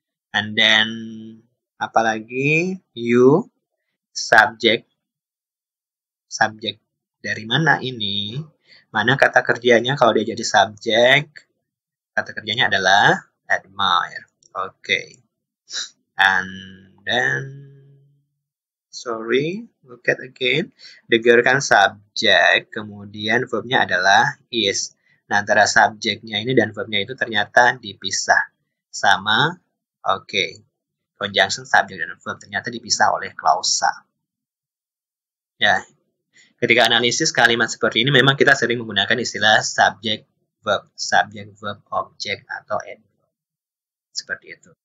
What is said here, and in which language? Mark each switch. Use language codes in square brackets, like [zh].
[en] And then, apalagi you, subjek. [id] Subjek dari mana ini? Mana kata kerjanya kalau dia jadi subjek? Kata kerjanya adalah admire. Oke. [en] And then, sorry, look at again. [id] The girl kan subjek, kemudian verbnya adalah is. Nah, antara subjeknya ini dan verbnya itu ternyata dipisah sama, conjunction subject dan verb ternyata dipisah oleh klausa. Ya, ketika analisis kalimat seperti ini memang kita sering menggunakan istilah subject, verb, object, atau adverb. Seperti itu.